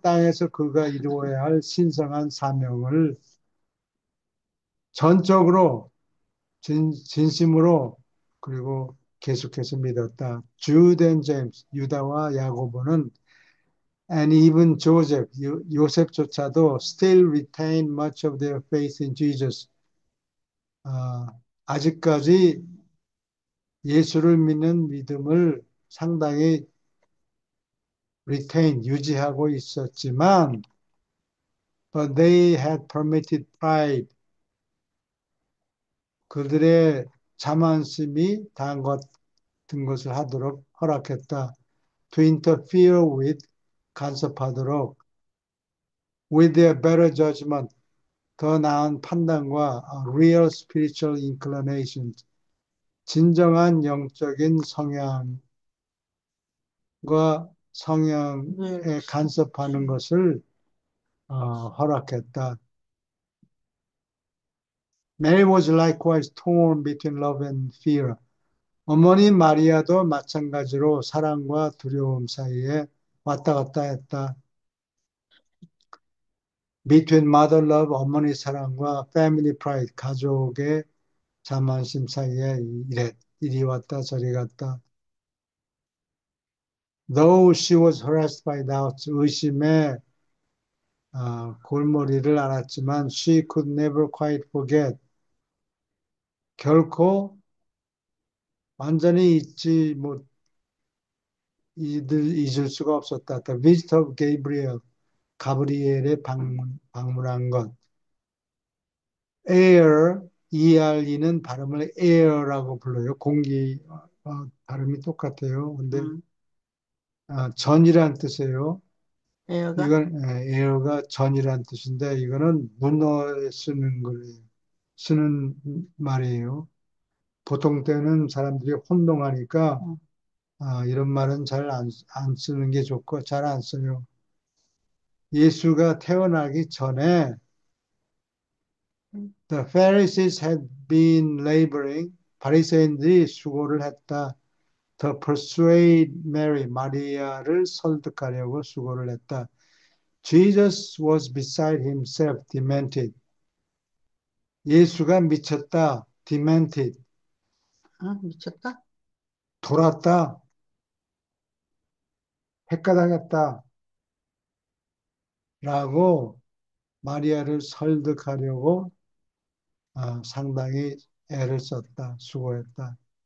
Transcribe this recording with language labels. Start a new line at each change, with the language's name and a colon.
Korean: 땅에서 그가 이루어야 할 신성한 사명을 전적으로 진심으로 그리고 계속해서 믿었다.
English: Jude and James,
Korean: 유다와 야고보는
English: and even Joseph,
Korean: 요셉조차도
English: still retain much of their faith in Jesus.
Korean: 아직까지 예수를 믿는 믿음을 상당히
English: retain,
Korean: 유지하고 있었지만,
English: but they had permitted pride,
Korean: 그들의 자만심이 당한 같은 것을 하도록 허락했다.
English: To interfere with,
Korean: 간섭하도록
English: with their better judgment,
Korean: 더 나은 판단과
English: real spiritual inclination,
Korean: 진정한 영적인 성향과 네. 성향에 간섭하는 것을 허락했다.
English: Mary was likewise torn between love and fear.
Korean: 어머니 마리아도 마찬가지로 사랑과 두려움 사이에 왔다 갔다 했다.
English: Between mother love,
Korean: 어머니 사랑과
English: family pride,
Korean: 가족의 자만심 사이에 이리 왔다 저리 갔다.
English: Though she was harassed by doubts,
Korean: 의심에 골머리를 앓았지만
English: she could never quite forget.
Korean: 결코 완전히 잊을 수가 없었다.
English: The visit of Gabriel,
Korean: 가브리엘의 방문한 것. air, ERE는 발음을 air라고 불러요. 공기 발음이 똑같아요. 근데 전이란 뜻이에요. 에어가? 이건 air가 전이란 뜻인데 이거는 문어에 쓰는 거예요. 쓰는 말이에요. 보통 때는 사람들이 혼동하니까 이런 말은 잘 안 쓰는 게 좋고 잘 안 써요. 예수가 태어나기 전에
English: The Pharisees had been laboring,
Korean: 바리새인들이 수고를 했다.
English: To persuade Mary,
Korean: 마리아를 설득하려고 수고를 했다.
English: Jesus was beside himself, demented.
Korean: 예수가 미쳤다, demented. 미쳤다? 돌았다, 헷가당했다. 라고 마리아를 설득하려고 상당히 애를 썼다, 수고했다.